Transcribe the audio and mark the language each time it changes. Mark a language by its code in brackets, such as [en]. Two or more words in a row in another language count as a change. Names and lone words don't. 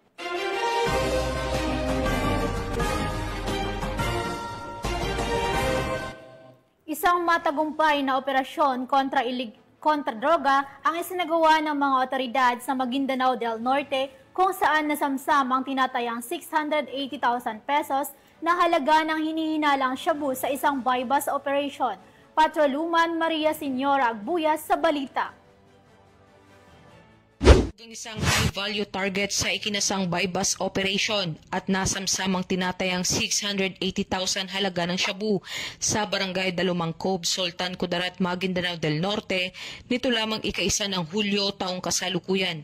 [tl] Isang matagumpay na operasyon kontra droga ang isinagawa ng mga otoridad sa Maguindanao del Norte, kung saan nasamsam ang tinatayang 680,000 pesos na halaga ng hinihinalang shabu sa isang [en] buy-bust operation. [tl] Patrolwoman Maria Senyora Agbuya sa balita. Isang [en] high-value target [tl] sa ikinasang [en] buy-bust operation [tl] at nasamsamang tinatayang 680,000 halaga ng shabu sa Barangay Dalumang Cove, Sultan Kudarat, Maguindanao del Norte nito lamang ika-1 ng Hulyo taong kasalukuyan.